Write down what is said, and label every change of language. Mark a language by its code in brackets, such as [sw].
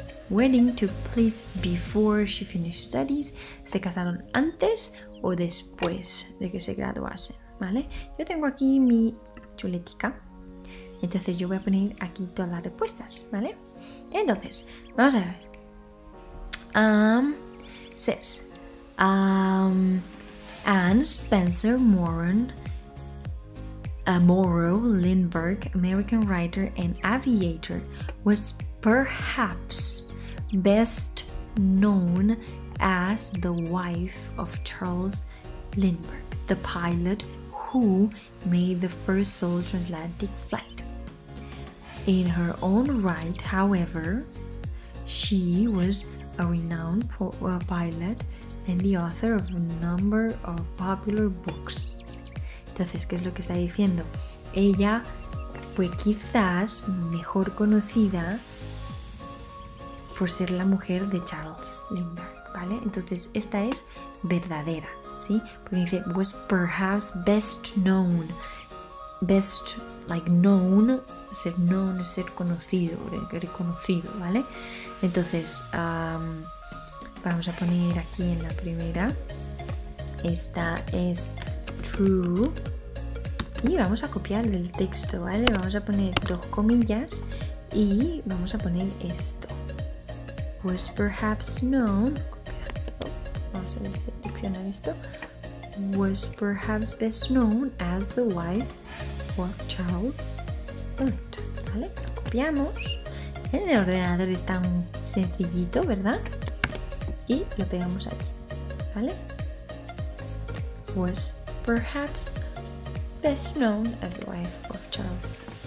[en] Wedding took place before she finished studies. [es] ¿Se casaron antes o después de que se graduasen? ¿Vale? Yo tengo aquí mi chuletica. Entonces yo voy a poner aquí todas las respuestas, ¿vale? Entonces, vamos a ver. [en] Says Anne Spencer Morrow Lindbergh, American writer and aviator, was perhaps best known as the wife of Charles Lindbergh, the pilot who made the first solo transatlantic flight. In her own right, however, she was a renowned pilot and the author of a number of popular books. [es] Entonces, ¿qué es lo que está diciendo? Ella fue quizás mejor conocida por ser la mujer de Charles Lindbergh, ¿vale? Entonces, esta es verdadera, ¿sí? Porque dice, [en] was perhaps best known. [es] Best, like known, ser known es ser conocido, reconocido, ¿vale? Entonces, vamos a poner aquí en la primera. Esta es true. Y vamos a copiar del texto, ¿vale? Vamos a poner 2 comillas y vamos a poner esto. [en] Was perhaps known. [es] Vamos a seleccionar esto. [en] Was perhaps best known as the wife of Charles Lindbergh, ¿vale? [es] Lo copiamos. El ordenador es tan sencillito, ¿verdad? Y lo pegamos aquí, ¿vale? [en] Was perhaps best known as the wife of Charles.